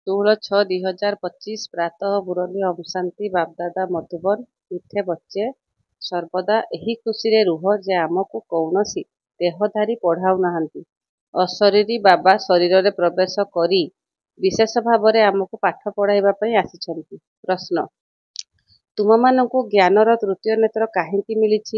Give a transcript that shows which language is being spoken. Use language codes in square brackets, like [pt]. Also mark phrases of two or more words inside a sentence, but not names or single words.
[or] 16/6/2025 [hi] प्रातः मुरली ओम शांति बापदादा मधुबन मिठे बच्चे सर्वदा [or] ଏହି ଖୁସିରେ ରୁହ ଯେ ଆମକୁ କୌଣସି ଦେହଧାରୀ ପଢ଼ାଉ ନାହାନ୍ତି। ଅଶରୀରୀ ବାବା ଶରୀରରେ ପ୍ରବେଶ କରି ବିଶେଷ ଭାବରେ ଆମକୁ ପାଠ ପଢ଼ାଇବା ପାଇଁ ଆସିଛନ୍ତି। ପ୍ରଶ୍ନ: ତୁମମାନଙ୍କୁ ଜ୍ଞାନର ତୃତୀୟ ନେତ୍ର କାହିଁକି ମିଳିଛି?